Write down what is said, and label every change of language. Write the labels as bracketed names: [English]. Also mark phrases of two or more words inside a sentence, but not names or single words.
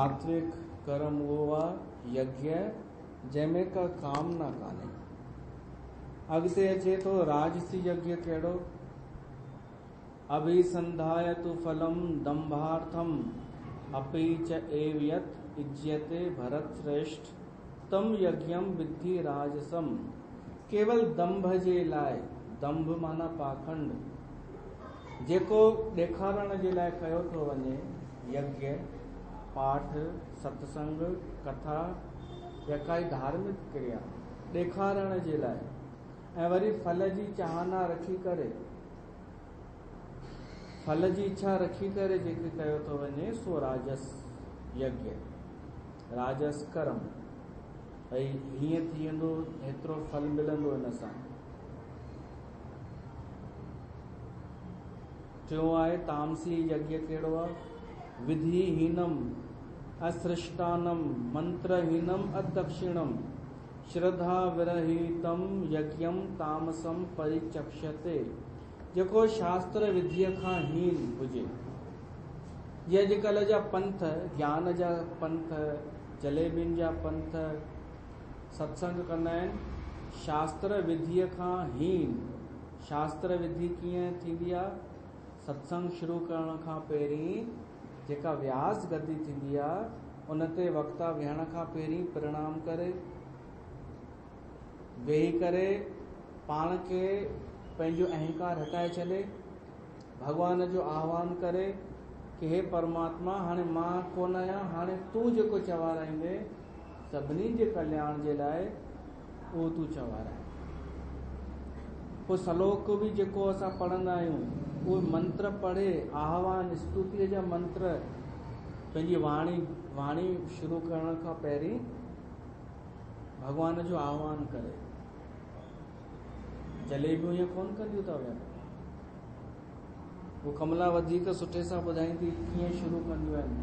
[Sindhi] सात्विक कर्म उहो आहे यज्ञ जंहिंमें का कामना कान्हे। अॻिते अचे थो राजसी यज्ञ कहिड़ो। [Sanskrit] अभिसंधाय तु फलम दंभार्थम अपि च एव यत् इज्यते भरत श्रेष्ठ तम यज्ञम विद्धि राजसम। [Sindhi] केवल दंभ जे लाइ, दंभ माना पाखंड, जेको ॾेखारण जे लाइ कयो थो वञे, यज्ञ पाठ सत्संग कथा या काई धार्मिक क्रिया ॾेखारण जे लाइ, ऐं वरी फल जी चाहना रखी करे, फल जी इच्छा रखी करे जेके कयो थो वञे, सो राजस यज्ञ, राजस कर्म। भई हीअं थी वेंदो, हेतिरो फल मिलंदो हिन सां। टियों आहे तामसी यज्ञ कहिड़ो आहे। [Sanskrit] विधिहीनम असृष्टानम मंत्रहीनम अदक्षिणम श्रद्धा विरहितम यज्ञम तामसम परिचक्ष्यते। [Sindhi] जेको शास्त्र विधिअ खां हीन हुजे। ये अॼुकल्ह जा पंथ, ज्ञान जा पंथ, जलेबियुनि जा पंथ सत्संग कंदा आहिनि शास्त्र विधिअ खां हीन। शास्त्र विधि कीअं थींदी आहे? सत्संग शुरू करण खां पहिरीं जेका व्यास गद्दी थींदी आहे, उन ते वक्ता विहण खां पहिरीं प्रणाम करे, वेही करे पाण खे पंहिंजो अहंकार हटाए छॾे, भॻवान जो आह्वान करे कि हे परमात्मा, हाणे मां कोन आहियां, हाणे तूं जेको चवाराईंदे सभिनी जे कल्याण जे लाइ, उहो तूं चवाराए। पोइ सलोक बि जेको असां पढ़ंदा आहियूं, उहो मंत्र पढ़े, आह्वान स्तुतीअ जा मंत्र पंहिंजी वाणी शुरू करण खां पहिरीं भॻवान जो आह्वान करे। जलेबियूं ईअं कोन कंदियूं अथव, वो कमला वधीक सुठे सां ॿुधाईंदी कीअं शुरू कंदियूं आहिनि।